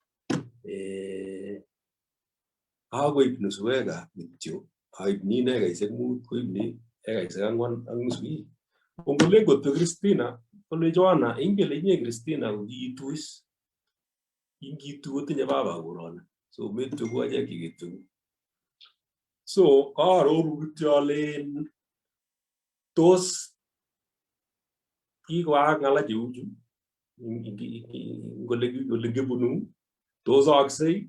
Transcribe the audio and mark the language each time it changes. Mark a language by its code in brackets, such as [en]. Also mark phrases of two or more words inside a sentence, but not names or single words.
[kln] kakoib nuswek kityo aib ni ekaisiek 5 koib ni ekaisiek 4 ak nusu kongole kotko Christina kole Joanna ingele inye Christina kokiituis ingitu kotinye baba korona so metyo ko achek kiketyo so kaaroru kityo alen tos kikoak ng'ala cheuchu ngole kibunu tos aaksei